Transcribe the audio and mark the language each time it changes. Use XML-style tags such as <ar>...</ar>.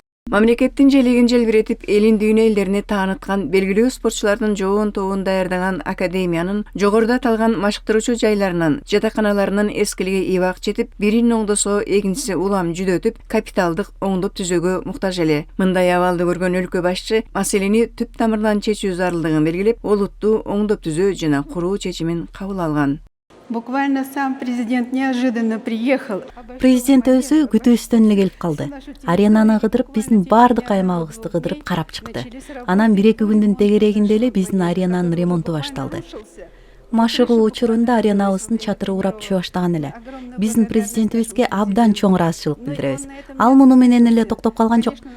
<ky>Мамлекеттин желегин желбиретип, элин дүйнө элдерине тааныткан белгилүү спортчулардын жоон тобун даярдаган академиянын жогоруда аталган машыктыруучу жайларынын, жатаканаларынын эскилиги ибак жетип, бирин оңдосо экинчиси улам жүдөтүп, капиталдык оңдоп түзөөгө муктаж эле. Мындай абалды көргөн өлкө башчы маселени түп тамырынан чечүү зарылдыгын белгилеп, олуттуу оңдоп түзөө жана куруу чечимин кабыл алган.</ky> <ru>Буквально сам президент неожиданно приехал.</ru> <ky>Президент өзү күтүүбүздөн эле келип калды. Аренаны кыдырып, биздин баардык аймагыбызды кыдырып карап чыкты. Анан 1-2 күндүн тегерегинде эле биздин аренанын ремонту башталды. Машыгуу учурунда аренабыздын чатыры урап түшө баштаган эле. Биздин президентибизге абдан чоң ыраазычылык билдиребиз. Ал муну менен эле токтоп калган жок.</ky>